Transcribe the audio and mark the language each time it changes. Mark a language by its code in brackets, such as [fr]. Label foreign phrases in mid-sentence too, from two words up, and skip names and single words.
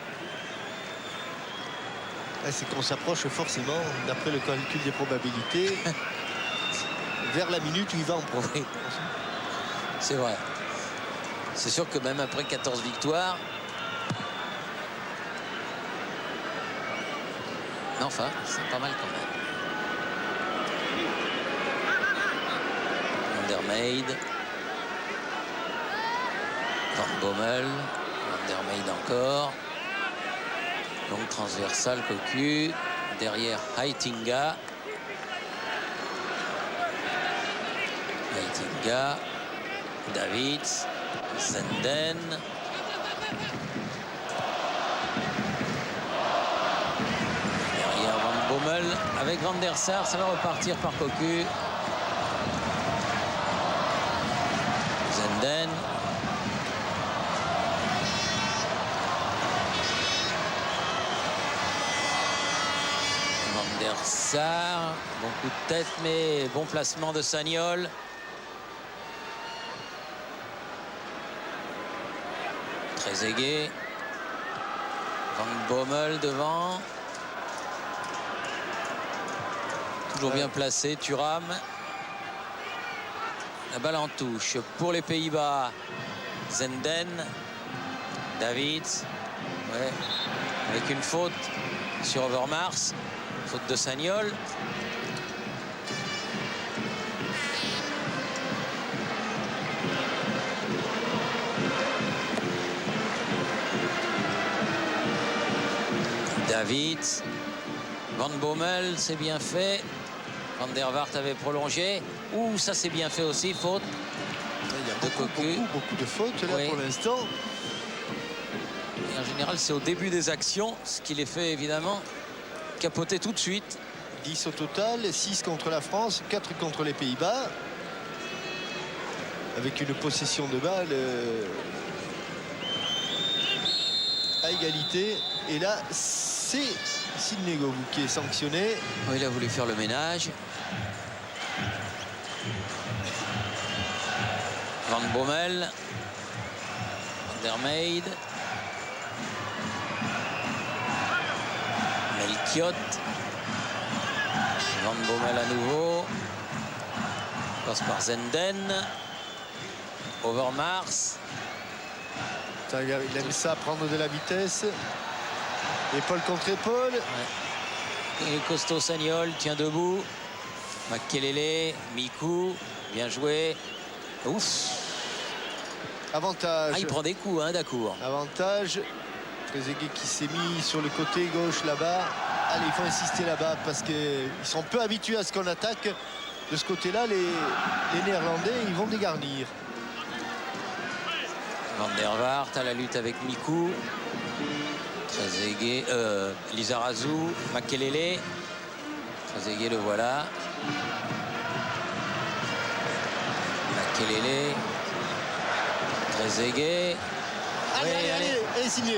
[fr] C'est qu'on s'approche forcément, d'après le calcul des probabilités, vers la minute où il va en prendre. Oui. C'est vrai. C'est sûr que même après 14 victoires, enfin, c'est pas mal quand même. Van der Meijden. Van Bommel. Van der Meijden encore. Donc transversale, Cocu. Derrière Heitinga. Heitinga. Davids. Zenden. Derrière Van Bommel. Avec Van der Sar, ça va repartir par Cocu. Zenden. Van der Sar. Bon coup de tête, mais bon placement de Sagnol. Très aigué. Van Bommel devant. Toujours bien placé, Thuram. La balle en touche pour les Pays-Bas. Zenden. Davids. Ouais. Avec une faute sur Overmars. Faute de Sagnol. Davids. Van Bommel, c'est bien fait. Van der Vaart avait prolongé. Ouh, ça c'est bien fait aussi, faute. Il y a de Cocu. beaucoup de fautes là, Oui. pour l'instant. Et en général, c'est au début des actions, ce qui les fait évidemment capoter tout de suite. 10 au total, 6 contre la France, 4 contre les Pays-Bas. Avec une possession de balle à égalité. Et là, c'est Sidney Govou qui est sanctionné. Oh, il a voulu faire le ménage. Van Bommel. Van der Meijden. Melchiot. Van Bommel à nouveau. Passe par Zenden. Overmars. Il aime ça, prendre de la vitesse. Épaule contre épaule. Et costaud Sagnol tient debout. Makelele, Mikou, bien joué. Ouf. Avantage. Ah, il prend des coups, d'accord. Avantage. Trezeguet qui s'est mis sur le côté gauche là-bas. Allez, il faut insister là-bas parce qu'ils sont peu habitués à ce qu'on attaque. De ce côté-là, les Néerlandais, ils vont dégarnir. Van der Vaart à la lutte avec Mikou. Trezeguet, Lizarazu, Makelele. Trezeguet, le voilà. Makelele. Trezeguet. Allez, signé.